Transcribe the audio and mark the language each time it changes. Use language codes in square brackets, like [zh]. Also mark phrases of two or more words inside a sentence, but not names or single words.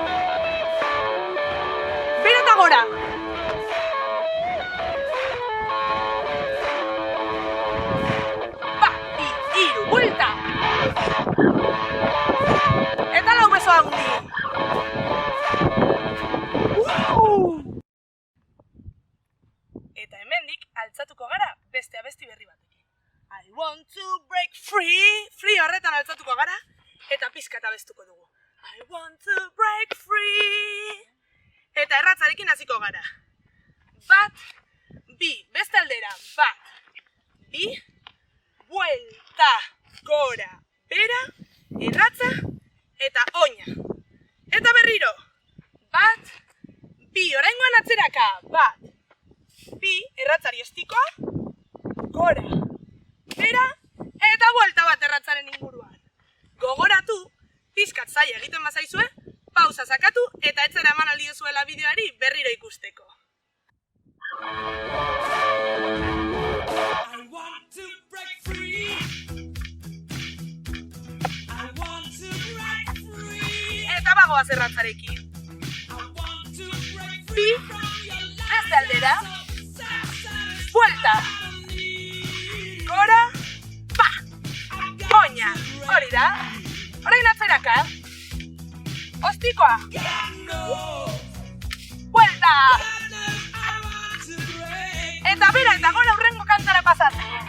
[eu] Bera eta gora. Bat, bi, hiru, buelta. Eta lau beso haundi. Eta hemendik altzatuko gara beste abesti berri batekin. [en] I want to break free. [eu] Free horretan altzatuko gara eta pizkat abestuko dugu. [en] I want to break free. [eu] Eta erratzarekin hasiko gara. Bat, bi, beste aldera. Bat, bi, buelta, gora, bera, erratza, eta oina. Eta berriro. Bat, bi, oraingoan atzeraka. Bat, bi, erratzari ostikoa, gora, bera, eta buelta bat erratzaren inguruan. Gogoratu, pizkat zaila egiten bazaizue, pausa sakatu eta etzera eman aldiozuela bideoari berriro ikusteko. [en] I want to break free. I want to break free. [eu] Eta bagoaz erratzarekin. [en] I want to break [eu] Bi, [en] free from your life. [eu] beste aldera, buelta, gora, pa, oina, hori da, orain atzeraka, ostikoa, buelta, eta bera eta gora hurrengo kantara pasatzen.